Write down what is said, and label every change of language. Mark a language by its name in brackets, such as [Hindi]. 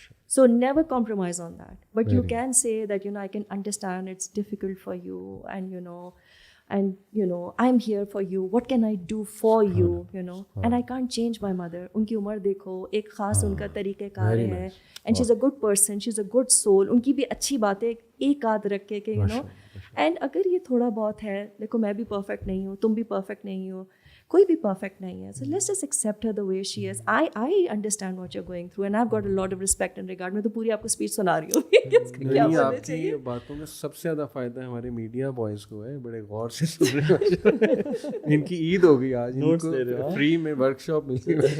[English] So never compromise on that. But you can say that, you know, I can understand it's difficult for you, and you know I'm here for you, what can I do for you, you know, and I can't change my mother. [Urdu] ان کی عمر دیکھو, ایک خاص ان کا طریقہ کار ہے, [English] and she's a good person, she's a good soul. [Urdu] ان کی بھی اچھی باتیں ایک آدھ رکھ کے کہ [English] you know, and [Urdu] اگر یہ تھوڑا بہت ہے, دیکھو میں بھی پرفیکٹ نہیں ہوں, تم بھی پرفیکٹ نہیں ہو, کوئی بھی پرفیکٹ نہیں ہے. [English] So let's just accept her the way she is. I understand what you're going through and I've got a lot of respect and regard. [Urdu] میں تو پوری آپ کو اسپیچ سنا رہی ہوں. آپ کی باتوں میں سب سے زیادہ فائدہ ہمارے میڈیا بوائز کو ہے, بڑے غور سے سن رہے ہیں. ان کی عید ہو گئی آج, ان کو فری میں ورک شاپ ملی,